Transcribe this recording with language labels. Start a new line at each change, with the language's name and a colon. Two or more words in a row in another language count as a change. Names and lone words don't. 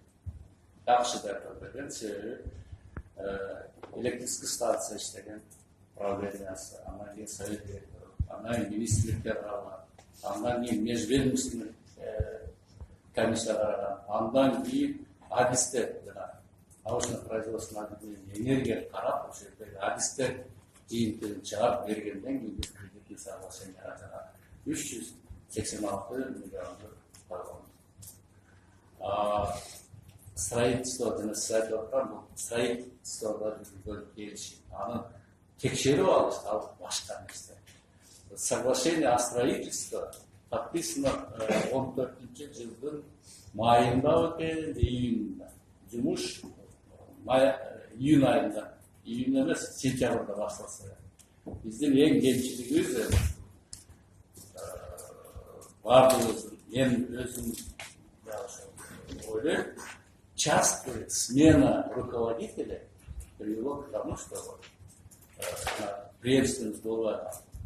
Kyrgyz: Жакшы даярдык берген себеби
Russian: электрический станция
Kyrgyz: иштеген правлениясы, андан кийин совет директору, андан кийин министрликтер караган, андан кийин
Russian: межведомственный комиссия
Kyrgyz: караган, андан кийин адистер жана научно-производственный энергия карап ошол жердеги адистер жыйынтыгын чыгарып бергенден кийин биз кредитный соглашенияга жана 386 миллиондук болгон. Строительство жана сиз айтып аткан бул строительствого жүргүзгөн келишим. Аны текшерип алыш ал башка нерсе.
Russian: Соглашение о строительстве подписано
Kyrgyz: 14-жылдын майында экен, июнда. Жумуш июнь айында, июнь эмес, сентябрда башталса. Биздин эң кемчилигибиз бардыгыбыздын, мен өзүм ойлойм,
Russian: частая смена руководителя привело к тому, что преемственность была